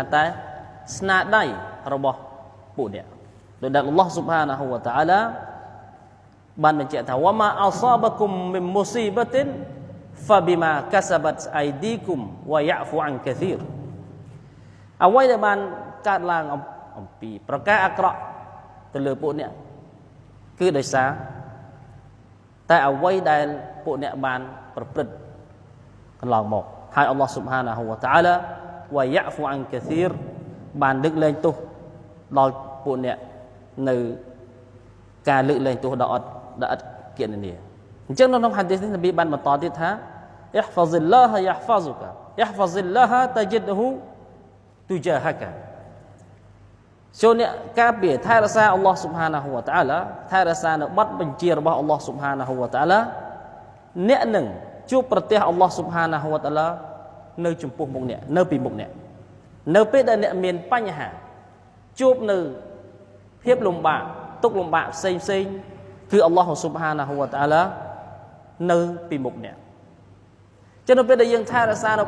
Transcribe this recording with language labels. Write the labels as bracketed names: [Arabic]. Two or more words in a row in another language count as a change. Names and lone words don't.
[Khmer] តែស្នាដៃរបស់ពួកអ្នកដោយដែលអល់ឡោះស៊ុបហានាហ៊ូវតាអាឡាបានបញ្ជាក់ថា [Arabic] وما أصابكم من مصيبة فبما كسبت أيديكم ويعفو عن كثير [Khmer] អ្វីដែលបានកើតឡើងអំពីប្រការអាក្រក់ទៅលើពួកអ្នកគឺដោយសារតែអ្វីដែលពួកអ្នកបានប្រព្រឹត្តកន្លងមកហើយអល់ឡោះស៊ុបហានាហ៊ូវតាអាឡា [Arabic] ويعفو عن كثير [Khmer] បានលើកលែងទោសដល់ពួកអ្នកនៅការលើកលែងទោសដល់អត់គណនាអញ្ចឹងនៅក្នុងហាឌីសនេះនប៊ីបានបន្តទៀតថា [Arabic] احفظ الله يحفظك احفظ الله تجده تجاهك [Khmer] ចូលអ្នកការពារថែរក្សាអល់ឡោះស៊ុបហានាហ៊ូវតាអាឡាថែរក្សានៅបទបញ្ជារបស់អល់ឡោះស៊ុបហានាហ៊ូវតាអាឡាអ្នកនឹងជួប ប្រទះអល់ឡោះស៊ុបហានាហ៊ូវតាអាឡានៅចំពោះមុខអ្នកនៅពីមុខអ្នកនៅពេលដែលអ្នកមានបញ្ហាជួបនៅភាពលំបាកទុក្ខលំបាកផ្សេងគឺអល់ឡោះស៊ុបហានាហ៊ូវតាអាឡានៅពីមុខអ្នកចឹងនៅពេលដែលយើងថែរក្សានៅប